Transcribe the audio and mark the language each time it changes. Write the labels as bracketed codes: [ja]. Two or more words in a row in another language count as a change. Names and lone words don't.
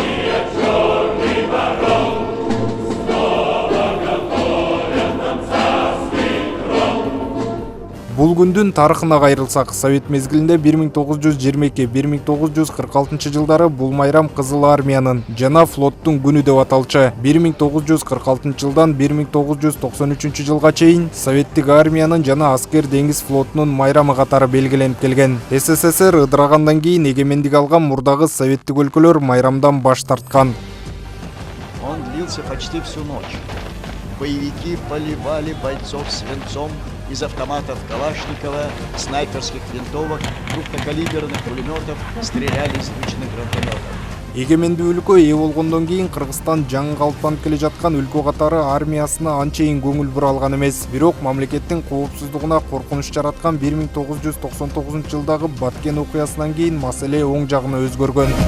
[ky] Бул күндүн тарыхына кайрылсак, Совет мезгилинде 1922-1946 жылдары бул майрам Кызыл армиянын жана флоттун күнү деп аталчу. 1946 жылдан 1993 жылга чейин Советтик армиянын жана аскер деңиз флотунун майрамы катары белгиленип келген. СССР ыдырагандан кийин эгемендик алган мурдагы советтик өлкөлөр майрамдан баш тарткан. [ru] Он длился почти всю ночь. Боевики поливали бойцов свинцом из автоматов Калашникова, снайперских винтовок, крупнокалиберных пулеметов, стреляли из личных гранатометов. [ky] Эгемендүү өлкө ээ болгондон кийин Кыргызстан жаңы калыптанып келе жаткан өлкө катары армиясына анчейин көңүл бура алган эмес. Бирок мамлекеттин коопсуздугуна коркунуч жараткан 1999 жылдагы Баткен окуясынан кийин маселе оң жагына өзгөргөн.